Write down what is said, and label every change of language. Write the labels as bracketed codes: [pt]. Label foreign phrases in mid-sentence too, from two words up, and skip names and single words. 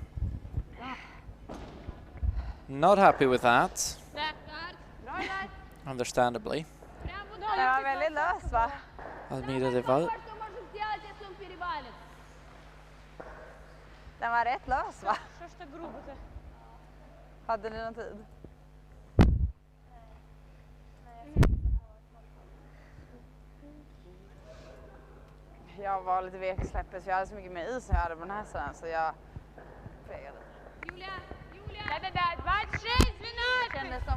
[en] Not happy with that. Understandably. [sv] Den var väldigt lös, va? Almira Deval. Den var rätt lös, va? [ru] Что ж так грубо-то? [sv] Hade ni någon tid? Jag var lite vek i släppet, så jag hade så mycket mer is som jag hade på den här sidan, så jag fegade. Julia! Julia! [ru] Да-да-да, 26, 12!